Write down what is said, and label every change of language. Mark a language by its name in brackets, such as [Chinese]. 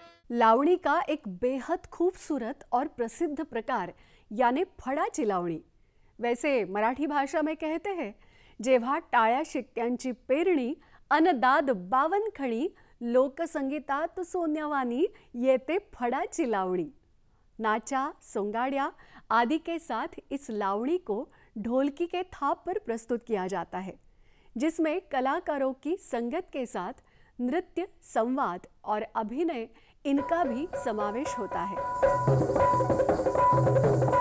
[Hindi] लावणी का एक बेहद खूबसूरत और प्रसिद्ध प्रकार यानी फडाची लावणी. वैसे मराठी भाषा में कहते हैं, [Marathi] जेव्हा टाळ्या शिट्ट्यांची पेरणी अनदाद बावनखणी लोकसंगीतात सोन्यावानी येते फडाची लावणी. [Hindi] नाचा सोंगाड़िया आदि के साथ इस लावणी को ढोलकी के थाप पर प्रस्तुत किया जाता है, जिसमें कलाकारों की संगत के साथ नृत्य, संवाद और अभिनय इनका भी समावेश होता है.